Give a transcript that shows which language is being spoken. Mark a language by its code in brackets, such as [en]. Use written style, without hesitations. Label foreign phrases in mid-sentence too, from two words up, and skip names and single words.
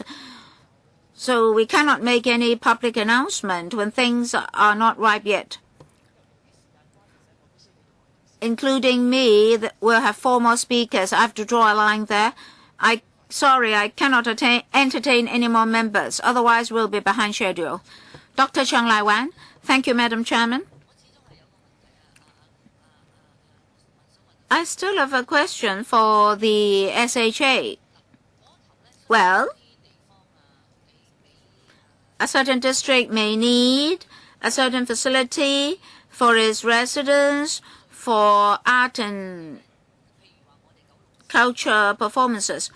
[en] So we cannot make any public announcement when things are not ripe yet. Including me, we'll have 4 more speakers. I have to draw a line there. Sorry, I cannot entertain any more members. Otherwise, we'll be behind schedule. Dr. Cheng Lai-wan. Thank you, Madam Chairman. I still have a question for the SHA. Well, a certain district may need a certain facility for its residents for art and culture performances.